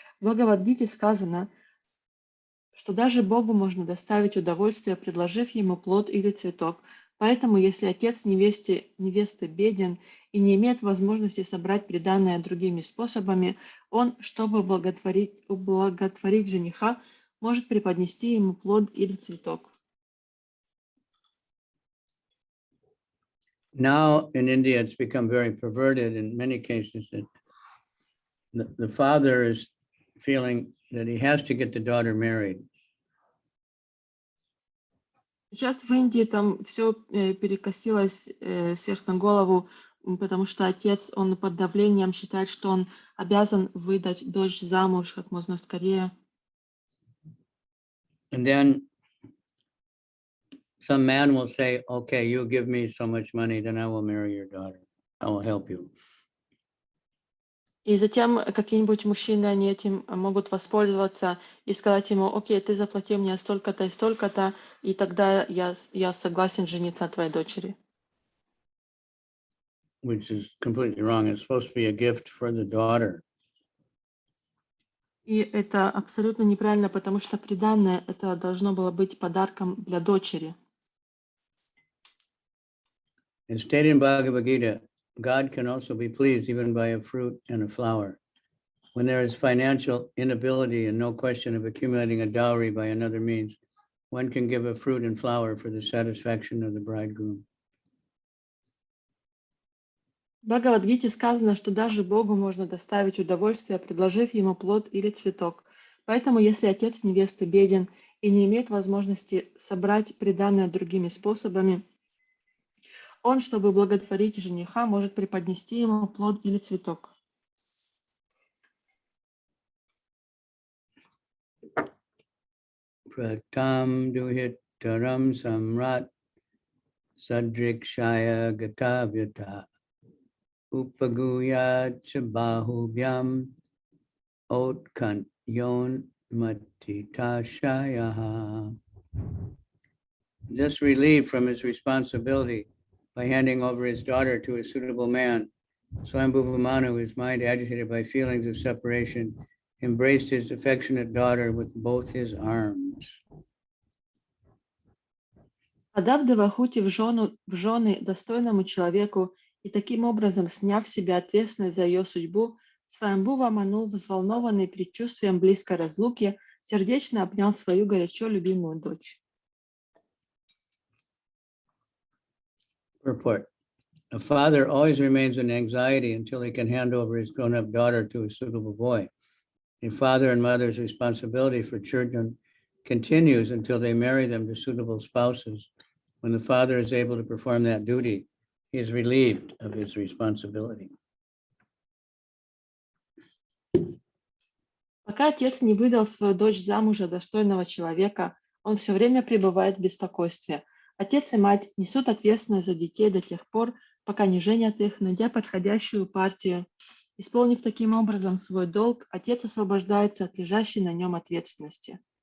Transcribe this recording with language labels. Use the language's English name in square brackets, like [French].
[Russian] В Бхагавадгите сказано, что даже Богу можно доставить удовольствие, предложив ему плод или цветок. Поэтому, если отец невесты беден и не имеет возможности собрать приданое другими способами, он, чтобы ублаготворить жениха, может преподнести ему плод или цветок. [English] Now in India, it's become very perverted in many cases that the father is feeling that he has to get the daughter married. [Russian] Сейчас в Индии там все перекосилось сверх на голову, потому что отец, он под давлением считает, что он обязан выдать дочь замуж как можно скорее. [English] And then some man will say, okay, you give me so much money, then I will marry your daughter. I will help you. [Russian] И затем какие-нибудь мужчины, они этим могут воспользоваться и сказать ему, окей, ты заплати мне столько-то и столько-то, и тогда я согласен жениться на твоей дочери. [English] Which is completely wrong. It's supposed to be a gift for the daughter. [Russian] И это абсолютно неправильно, потому что приданное это должно было быть подарком для дочери. [English] As stated in Bhagavad Gita, God can also be pleased even by a fruit and a flower. When there is financial inability and no question of accumulating a dowry by another means, one can give a fruit and flower for the satisfaction of the bridegroom. [Russian] В Бхагавадгите сказано, что даже Богу можно доставить удовольствие, предложив ему плод или цветок. Поэтому, если отец невесты беден и не имеет возможности собрать приданое другими способами, он, чтобы благотворить жениха, может преподнести ему плод или цветок. [Sanskrit] Pratam duhitaram samrat sadrikshaya gatavyata upaguyat bahubhyam otkant yon matitashaya. [English] Just relieved from his responsibility by handing over his daughter to a suitable man, Swayambhuva Manu, his mind agitated by feelings of separation, embraced his affectionate daughter with both his arms. [Russian] Отдав Девахути в жены достойному человеку и таким образом сняв с себя ответственность за ее судьбу, Сваямбхува Ману, взволнованный предчувствием близкой разлуки, сердечно обнял свою горячо любимую дочь. [English] Purport. A father always remains in anxiety until he can hand over his grown-up daughter to a suitable boy. A father and mother's responsibility for children continues until they marry them to suitable spouses. When the father is able to perform that duty, he is relieved of his responsibility. [Russian] Пока отец не выдал свою дочь замуж за достойного человека, он все время пребывает в беспокойстве. Отец и мать несут ответственность за детей до тех пор, пока не женят их, найдя подходящую партию. Исполнив таким образом свой долг, отец освобождается от лежащей на нем ответственности.